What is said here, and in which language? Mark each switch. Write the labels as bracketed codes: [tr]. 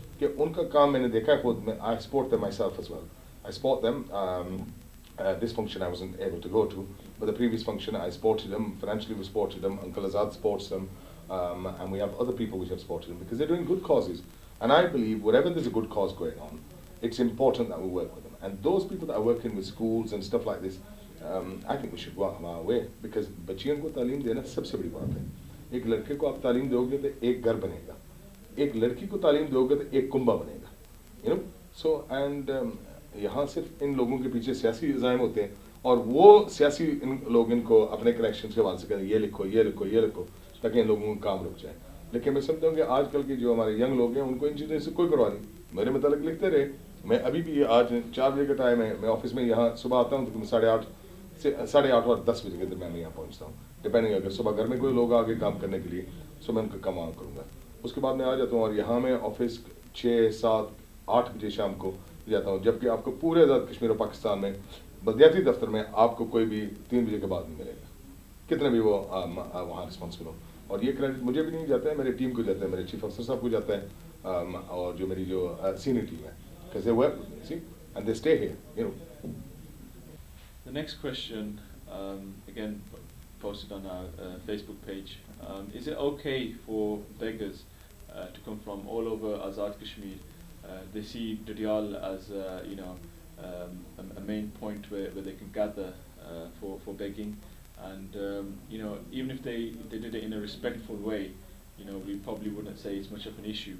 [hi] कि उनका काम मैंने देखा है खुद में। [en] I support them my self as well, I support them. This function I wasn't able to go to, but the previous function I supported them, financially we supported them, Uncle Azad supports them, and we have other people which have supported them because they're doing good causes. And I believe wherever there's a good cause going on, it's important that we work with them. And those people that are working with schools and stuff like this, I think we should go out of our way, because [hi] बच्चियों को तालीम देना सबसे बड़ी बात है। एक लड़के को आप तालीम दोगे तो एक घर बनेगा, एक लड़की को तालीम दोगे तो एक कुंबा बनेगा, So and यहाँ सिर्फ इन लोगों के पीछे सियासी इल्ज़ाम होते हैं, और वो सियासी लोग इनको अपने कनेक्शन के हवाले से करें ये लिखो, ये लिखो, ये लिखो, ताकि इन लोगों का काम रुक जाए। लेकिन मैं समझता हूँ कि आजकल के जो हमारे यंग लोग हैं उनको इन चीज़ों से कोई परवाह नहीं। मेरे मतलब लिखते रहे, मैं अभी भी आज 4 बजे का टाइम है, मैं ऑफिस में यहाँ सुबह आता हूँ तो मैं 8:30 और 10 बजे के दरमियान में यहाँ पहुँचता हूँ, डिपेंडिंग अगर सुबह घर में कोई लोग आगे काम करने के लिए, सो मैं उनका काम करूँगा। उसके बाद मैं आ जाता हूँ और यहाँ मैं ऑफिस 6, 7, 8 बजे शाम को जाता हूँ, जबकि आपको पूरे आज़ाद कश्मीर और पाकिस्तान में बल्दियाती दफ्तर में आपको कोई भी 3 बजे के बाद नहीं मिलेगा, कितने भी वो वहाँ रिस्पॉन्सिबल हो। और ये क्रेडिट मुझे भी नहीं जाता है, मेरे टीम को जाता है, मेरे चीफ अफसर साहब को जाता है, और जो मेरी जो सीनियर टीम है, [en] because they work with me, see, and they stay here, The next question, again posted on our Facebook page, is it okay for beggars to come from all over Azad Kashmir? They see Dadyal as a main point where they can gather for begging, and even if they did it in a respectful way, we probably wouldn't say it's much of an issue.